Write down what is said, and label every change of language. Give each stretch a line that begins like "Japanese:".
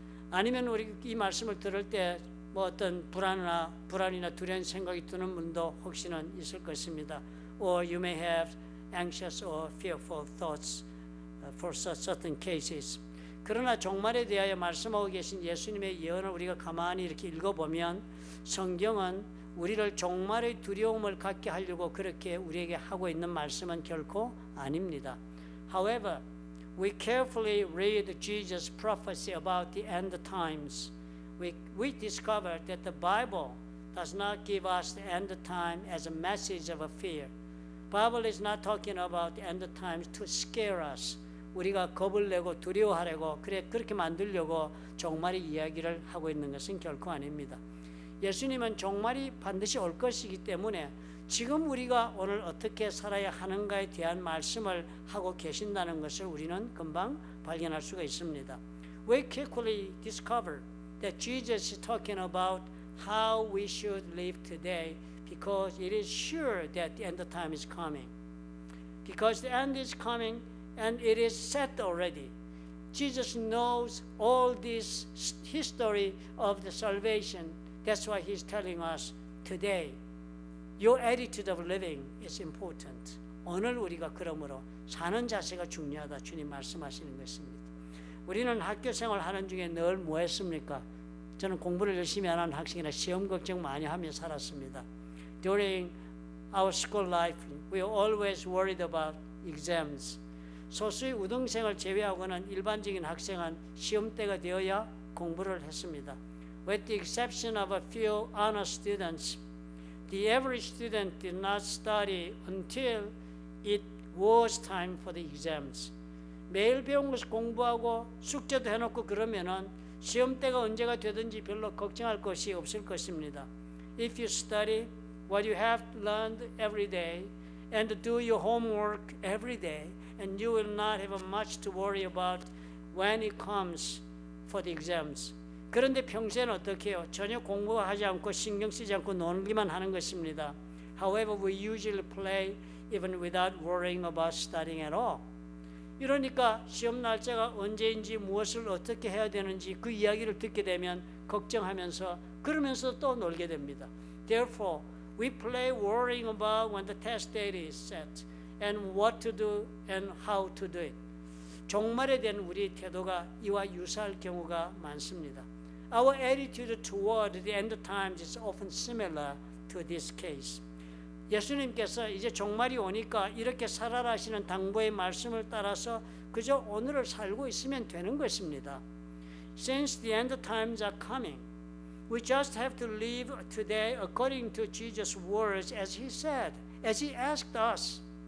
Korean: 아니면 우리 이 말씀을 들을 때 뭐 어떤 불안이나 두려운 생각이 드는 분도 혹시는 있을 것입니다.
English: Or you may have anxious or fearful thoughts for certain cases.
Korean: 그러나 종말에 대하여 말씀하고 계신 예수님의 예언을 우리가 가만히 이렇게 읽어보면 성경은 우리를 종말의 두려움을 갖게 하려고 그렇게 우리에게 하고 있는 말씀은 결코 아닙니다.
English: However, we carefully read Jesus' prophecy about the end times. We discover that the Bible does not give us the end time as a message of fear. Bible is not talking about the end times to scare us.
Korean: 우리가 겁을 내고 두려워하려고 그렇게 만들려고 종말의 이야기를 하고 있는 것은 결코 아닙니다. 예수님은 종말이 반드시 올 것이기 때문에 지금 우리가 오늘 어떻게 살아야 하는가에 대한 말씀을 하고 계신다는 것을 우리는 금방 발견할 수가 있습니다.
English: We quickly discover that Jesus is talking about how we should live today because it is sure that the end of time is coming. Because the end is coming and it is set already. Jesus knows all this history of the salvation. That's why he's telling us today, your attitude of living is important.
Korean: 오늘 우리가 그러므로 사는 자세가 중요하다. 주님 말씀하시는 것입니다. 우리는 학교 생활하는 중에 늘 뭐 했습니까? 저는 공부를 열심히 안 하는 학생이라 시험 걱정 많이 하며 살았습니다.
English: During our school life, we are always worried about exams.
Korean: 소수의 우등생을 제외하고는 일반적인 학생은 시험 때가 되어야 공부를 했습니다.
English: With the exception of a few honor students, the average student did not study until it was time for the exams.
Korean: 매일 배운 것을 공부하고 숙제도 해놓고 그러면은 시험 때가 언제가 되든지 별로 걱정할 것이 없을 것입니다.
English: If you study what you have learned every day and do your homework every day, and you will not have much to worry about when it comes for the exams.
Korean: 그런데 평소에는 어떻게 해요? 전혀 공부하지 않고 신경 쓰지 않고 놀기만 하는 것입니다.
English: However, we usually play even without worrying about studying at all.
Korean: 이러니까 시험 날짜가 언제인지 무엇을 어떻게 해야 되는지 그 이야기를 듣게 되면 걱정하면서 그러면서 또 놀게 됩니다.
English: Therefore, we play worrying about when the test date is set and what to do and how to do it.
Korean: 종말에 대한 우리 태도가 이와 유사할 경우가 많습니다.
English: Our attitude toward the end times is often similar to this case.
Korean: 예수님께서 이제 종말이 오니까 이렇게 살아라 하시는 당부의 말씀을 따라서 그저 오늘을 살고 있으면 되는 것입니다.
English: Since the end times are coming, we just have to live today according to Jesus' words as He said, as He asked us.